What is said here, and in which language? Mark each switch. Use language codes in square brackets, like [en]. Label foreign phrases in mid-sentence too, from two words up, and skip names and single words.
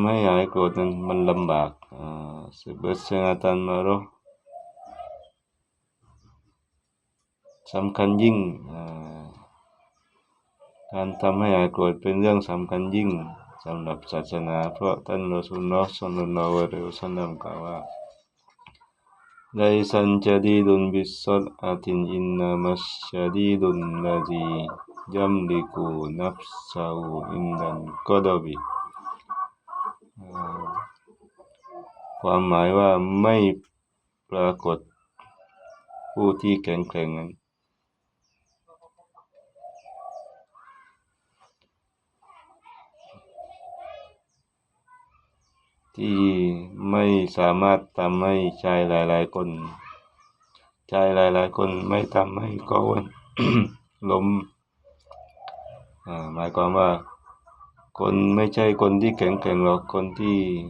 [th] ให้หายโกรธนั้นมันลำบาก [ms] sebersengatan marah [th] สำคัญยิ่ง การทำให้หายโกรธเป็นเรื่องสำคัญยิ่งสำหรับศาสนาเพราะท่านรอซูลุลลอฮ์ [ar] صلى الله عليه وسلم [th] กล่าวว่า [ar] ليس الشديد بالسرعة إنما الشديد الذي يملك نفسه عند الغضب [th] ความหมายว่าไม่ปรากฏผู้ที่แข็งแกร่งนั้น ที่ไม่สามารถทำให้ชายหลายๆคนไม่ทำให้เขา ล้มหมายความว่าคนไม่ใช่คนที่แข็งแกร่งหรอกคนที่